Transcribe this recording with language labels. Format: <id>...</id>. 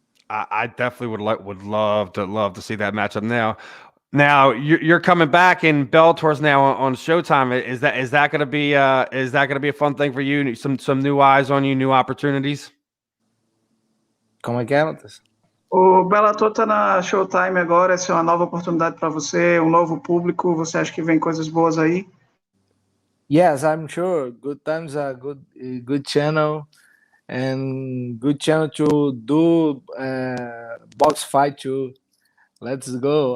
<en>I definitely would love to see that matchup. Now you're coming back in Bellator's now on Showtime. Is that going to be a fun thing for you? Some new eyes on you, new opportunities.</en> <pt>Como é que é, Matheus? O Bellator tá na Showtime agora, essa é uma nova oportunidade para você, um novo público. Você acha que vem coisas boas aí?</pt> <en>Yes, I'm sure. Good Times are good channel, and good channel to do box fight too. Let's go.</en>